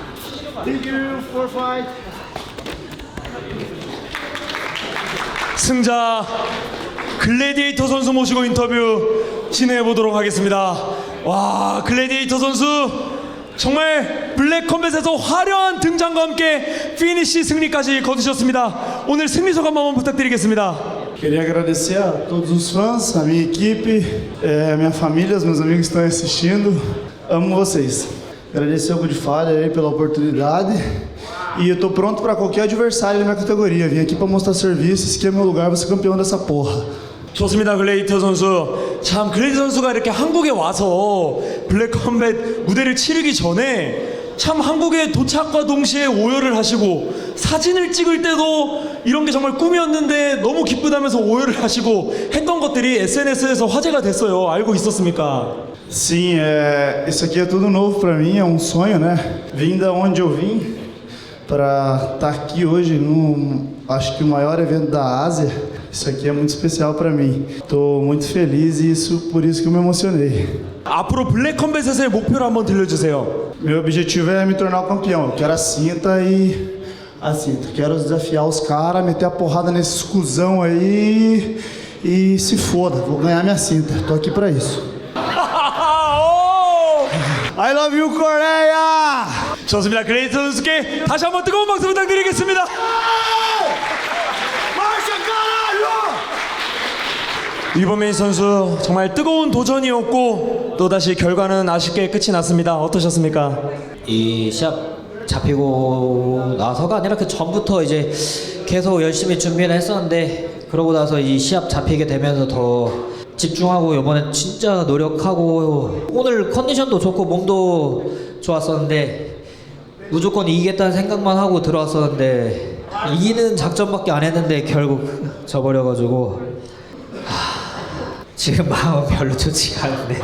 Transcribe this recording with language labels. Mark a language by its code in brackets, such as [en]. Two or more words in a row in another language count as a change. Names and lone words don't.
[ko] 승자 글래디에이터 선수 모시고 인터뷰 진행해 보도록 하겠습니다. 와, 글래디에이터 선수 정말 블랙컴뱃에서 화려한 등장과 함께 피니시 승리까지 거두셨습니다. 오늘 승리 소감 한번 부탁드리겠습니다. [pt] Queria agradecer a todos os fãs, a minha equipe, a minha família, os meus amigos que estão assistindo. Amo vocês. Agradecer ao Good Falha aí pela oportunidade. E eu tô pronto para qualquer adversário da minha categoria. Vim aqui para mostrar serviço. Esse aqui é meu lugar, vou ser campeão dessa porra. [ko] 좋습니다. 글래디에이터 선수. 참 글래디에이터 선수가 이렇게 한국에 와서 블랙컴뱃 무대를 치르기 전에 참 한국에 도착과 동시에 오열을 하시고 사진을 찍을 때도 이런 게 정말 꿈이었는데 너무 기쁘다면서 오열을 하시고 했던 것들이 SNS에서 화제가 됐어요. 알고 있었습니까? [pt] Sim, isso aqui é tudo novo para mim, é um sonho, né? Vim da onde eu vim para estar aqui hoje no, acho que o maior evento da Ásia. Isso aqui é muito especial para mim. Estou muito feliz e por isso que eu me emocionei. [ko] 앞으로 블랙컴뱃에서의 목표를 한번 들려주세요. [pt] Meu objetivo é me tornar o campeão. Eu quero a cinta e a cinta. Quero desafiar os caras, meter a porrada nesses cuzão aí e se foda. Vou ganhar minha cinta. Tô aqui para isso. [en] I love you, Coreia! [ko] 좋습니다. 글래디에이터 선수께 다시 한번 뜨거운 박수 부탁드리겠습니다. 위버메이 선수 정말 뜨거운 도전이었고 또다시 결과는 아쉽게 끝이 났습니다. 어떠셨습니까? 이 시합 잡히고 나서가 아니라 그 전부터 이제 계속 열심히 준비를 했었는데 그러고 나서 이 시합 잡히게 되면서 더 집중하고 이번엔 진짜 노력하고 오늘 컨디션도 좋고 몸도 좋았었는데 무조건 이기겠다는 생각만 하고 들어왔었는데 이기는 작전밖에 안 했는데 결국 져버려가지고 지금 마음은 별로 좋지가 않네요.